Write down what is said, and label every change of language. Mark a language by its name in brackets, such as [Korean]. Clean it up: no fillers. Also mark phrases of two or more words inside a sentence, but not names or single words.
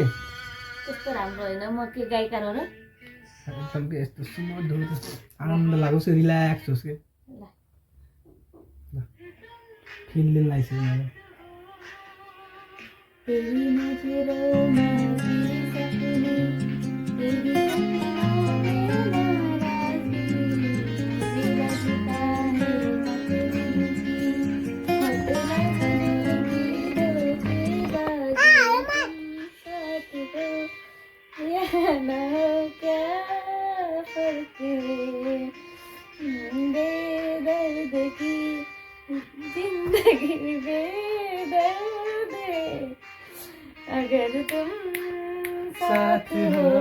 [Nepali] त्यस्तो राम्रो होइन म के गायिका हो र एकदम यस्तो सुमधुर आनन्द लागोस् रिल्याक्स होस् के फिल लिन लागिसक्यो मलाई [Hindi] तेरी नजरों में तेरे सपने तेरी सपनों में नाराज़गी मुझे लगता है ना क्या फर्क है बेदर्द की जिंदगी बेदर्द है अगर तुम साथ हो